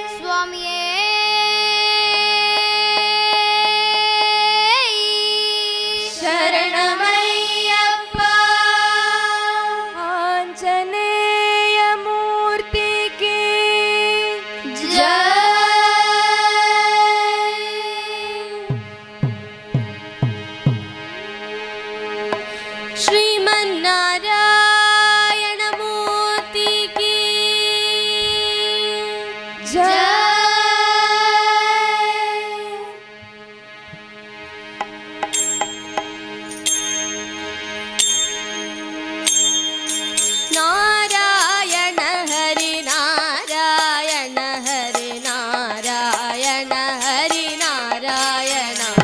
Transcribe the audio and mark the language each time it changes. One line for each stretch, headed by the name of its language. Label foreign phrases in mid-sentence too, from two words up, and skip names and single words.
Tamil: சுவாமியே சரணமையப்பா।
Hindi: आंजनेय मूर्ति की जय। श्रीमन्नारायण मूर्ति की जय। नारायण हरि नारायण हरि नारायण हरि नारायण।